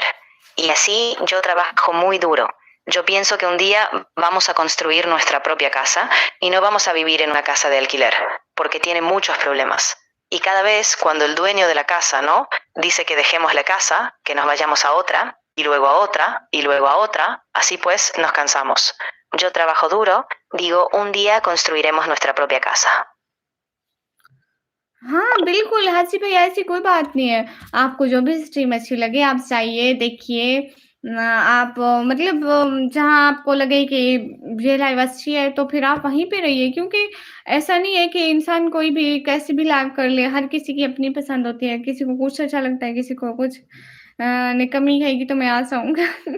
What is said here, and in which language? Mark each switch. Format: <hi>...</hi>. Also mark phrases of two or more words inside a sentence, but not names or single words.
<es>Y así yo trabajo muy duro. Yo pienso que un día vamos a construir nuestra propia casa y no vamos a vivir en una casa de alquiler, porque tiene muchos problemas. Y cada vez cuando el dueño de la casa, ¿no? Dice que dejemos la casa, que nos vayamos a otra, y luego a otra, y luego a otra, así pues nos cansamos. Yo trabajo duro, digo, un día construiremos nuestra propia casa.</es> <hi>हाँ, बिल्कुल, हाजी भैया ऐसी कोई बात नहीं है। आपको जो भी स्ट्रीम अच्छी लगे आप जाइए, देखिए आप मतलब जहाँ आपको लगे कि ये लाइव अच्छी है तो फिर आप वहीं पे रहिए क्योंकि ऐसा नहीं है कि इंसान कोई भी कैसे भी लाइव कर ले, हर किसी की अपनी पसंद होती है, किसी को कुछ अच्छा लगता है, किसी को कुछ निकम्मी कहेगी तो मैं आ जाऊँगा।</hi>